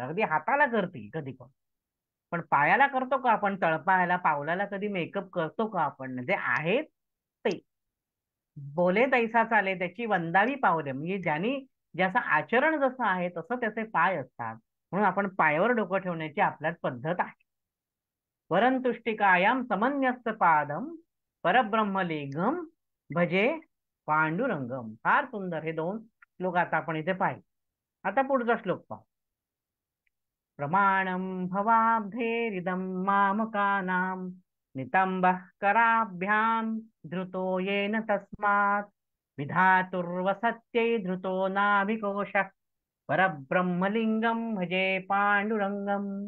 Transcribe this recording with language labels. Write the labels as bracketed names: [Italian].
[Marathi] अगदी हाताला करते कधी पण पायाला करतो का आपण? तळपायाला, पावलाला कधी मेकअप करतो का आपण? म्हणजे आहेत ते बोले तैसा चाले, त्याची वंदावी पावले. म्हणजे ज्यांनी ज्याचं आचरण जसं आहे तसं त्याचे पाय असतात. म्हणून आपण पायावर डोकं ठेवण्याची आपल्यात पद्धत आहे. [Sanskrit] वरंतुष्टिकायाम समन्यस्त पादम परब्रह्मलिंगम भजे पांडुरंगम. [Marathi] फार सुंदर हे 2 श्लोक आता आपण इथे पाहिले. आता पुढचा श्लोक पाहू. [Sanskrit] प्रमाणम भवाब्धेरिदं मामकानां नितंबः कराभ्याम धृतो येन तस्मात् विधातुर्वसत्यै धृतो नाभिकोशः परब्रह्मलिंगम भजे पांडुरंगम.